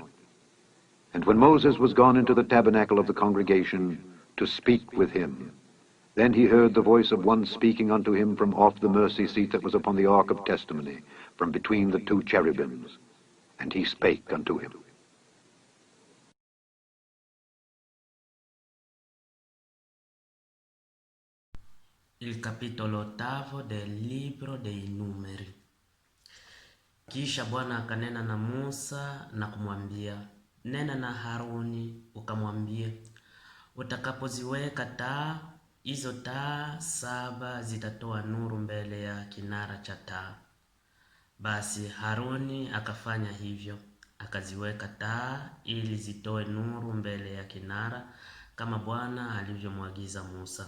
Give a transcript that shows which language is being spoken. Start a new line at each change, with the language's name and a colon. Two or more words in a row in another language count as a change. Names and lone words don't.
English: And when Moses was gone into the tabernacle of the congregation to speak with him, then he heard the voice of one speaking unto him from off the mercy seat that was upon the ark of testimony, from between the 2 cherubims. And he spake unto him.
Italian: Il capitolo 8 del libro dei Numeri.
Swahili: Kisha Bwana akanena na Musa na kumwambia, nena na Haruni ukamwambia, utakapoziweka taa, hizo taa 7 zitatoa nuru mbele ya kinara cha taa. Basi Haruni akafanya hivyo, akaziweka taa ili zitoe nuru mbele ya kinara kama Bwana alivyomwagiza Musa.